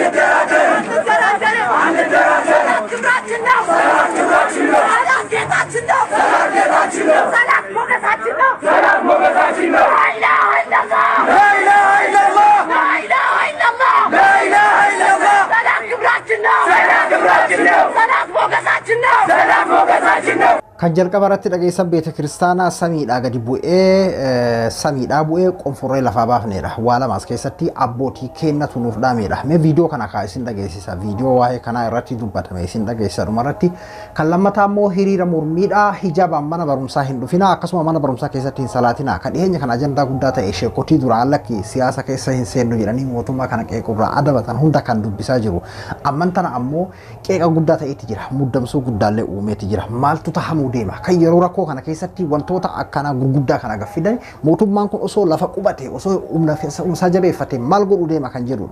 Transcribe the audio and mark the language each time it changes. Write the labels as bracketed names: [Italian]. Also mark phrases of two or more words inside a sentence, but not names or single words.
[Amharic] ክብራችን ነው ሰላም ጌታችን ነው ሰላም ሞገሳችን ነው [Arabic] لا إله إلا الله [Amharic] ሰላም ክብራችን ነው ሰላም ሞገሳችን ነው [Oromo] kan jalqabaratti dhageessan beete kiristaanaa samiidhaa gadi bu'ee samiidhaa bu'ee qonforree lafaa baafneedha waa lamaas keessatti abbootii kennatu nuuf dhaameedha mee viidiyoo kana kaa isin dhageessisa viidiyoo waa'ee kanaa irratti dubbatame isin dhageessisa dhumarratti kan lammataa immoo hiriira mormiidhaa hijaabaan mana barumsaa hin dhufina akkasuma mana barumsaa keessatti hin salaatina kan dhiyeenya kana ajandaa guddaa ta'e sheekotii duraan lakki siyaasa keessa hin seennu jedhanii mootummaa kana qeequrraa adabatan hunda kan dubbisaa jiru amman tana ammoo qeeqa guddaa ta'etti jira muddamsuu guddaallee uumeetti jira maaltu tahamuu deema kan yeroo rakkoo kana keessatti wantoota akkana gurguddaa kana gaffidan mootummaan kun osoo lafa qubate osoo umsa jabeeffate maal godhu deema kan jedhudha